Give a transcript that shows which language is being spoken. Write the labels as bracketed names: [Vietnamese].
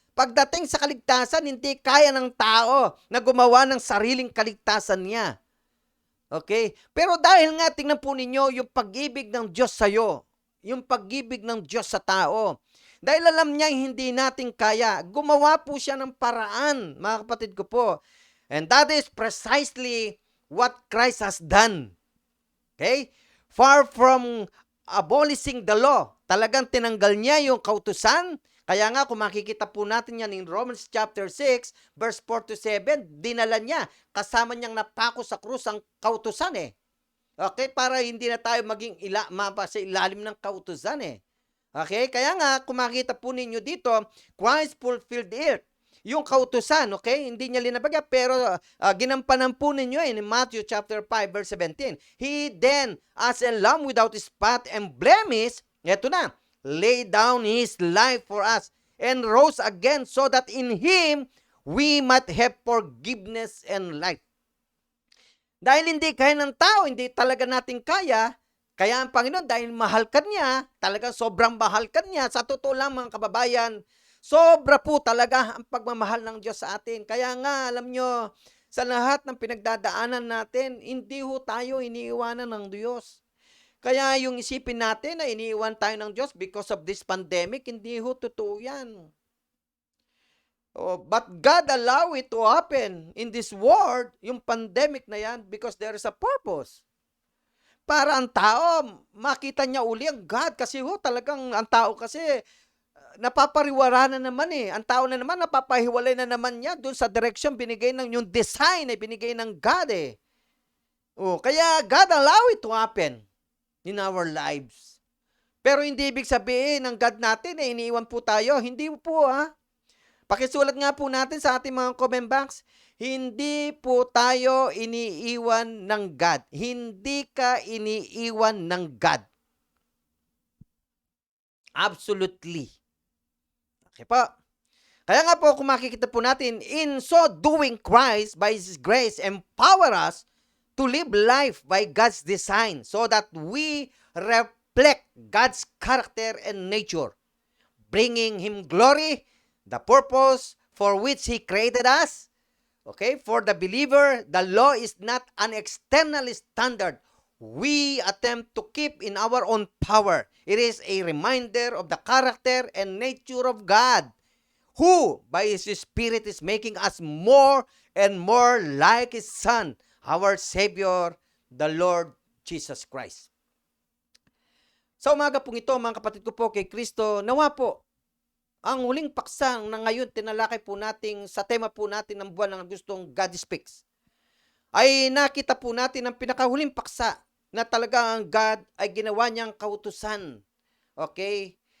[Filipino] Pagdating sa kaligtasan, hindi kaya ng tao na gumawa ng sariling kaligtasan niya. Okay? Pero dahil nga, tingnan po ninyo yung pag-ibig ng Diyos sa'yo, yung pag-ibig ng Diyos sa tao. Dahil alam niya hindi natin kaya, gumawa po siya ng paraan, mga kapatid ko po. [English] And that is precisely what Christ has done. Okay? Far from abolishing the law, [Filipino] talagang tinanggal niya yung kautusan. Kaya nga, kung makikita po natin yan in Romans chapter 6, verse 4 to 7, dinala niya, kasama niyang napako sa krus ang kautusan eh. Okay? Para hindi na tayo maging sa ilalim ng kautusan eh. Okay? Kaya nga, kung makikita po ninyo dito, [English] Christ fulfilled it. [Filipino] Yung kautusan, okay? Hindi niya linabagya, pero ginampanan po ninyo in Matthew chapter 5, verse 17. [English] He then, as a lamb without spot and blemish, [Filipino] eto na, [English] lay down His life for us and rose again so that in Him we might have forgiveness and life. [Filipino] Dahil hindi kaya ng tao, hindi talaga natin kaya ang Panginoon, dahil mahal ka niya, talagang sobrang mahal ka niya, sa totoo lang mga kababayan, sobra po talaga ang pagmamahal ng Diyos sa atin. Kaya nga, alam nyo, sa lahat ng pinagdadaanan natin, hindi ho tayo iniiwanan ng Diyos. Kaya yung isipin natin na iniiwan tayo ng Diyos [English] because of this pandemic, [Filipino] hindi ho totoo yan. [English] But God allow it to happen in this world, [Filipino] yung pandemic na yan, [English] because there is a purpose. [Filipino] Para ang tao, makita niya uli ang God. Kasi ho, talagang ang tao kasi, napapariwara na naman eh. Ang tao na naman, napapahiwalay na naman niya doon sa direction binigay ng yung design ay binigay ng God eh. [English] Kaya God allow it to happen in our lives. [Filipino] Pero hindi ibig sabihin ng God natin eh, iniiwan po tayo. Hindi po Pakisulat nga po natin sa ating mga comment box, hindi po tayo iniiwan ng God. Hindi ka iniiwan ng God. [English] Absolutely. Okay po. [Filipino] Kaya nga po, kung makikita po natin, [English] in so doing, Christ, by His grace, empower us to live life by God's design so that we reflect God's character and nature, bringing Him glory, the purpose for which He created us. Okay? For the believer, the law is not an external standard we attempt to keep in our own power. It is a reminder of the character and nature of God, who, by His Spirit, is making us more and more like His Son, our Savior, the Lord Jesus Christ. [Filipino] Sa umaga pong ito, mga kapatid ko po kay Kristo, nawa po, ang huling paksang na ngayon tinalakay po natin sa tema po natin ng buwan ng gustong God Speaks, ay nakita po natin ang pinakahuling paksa na talaga ang God ay ginawa niyang kautusan. Okay?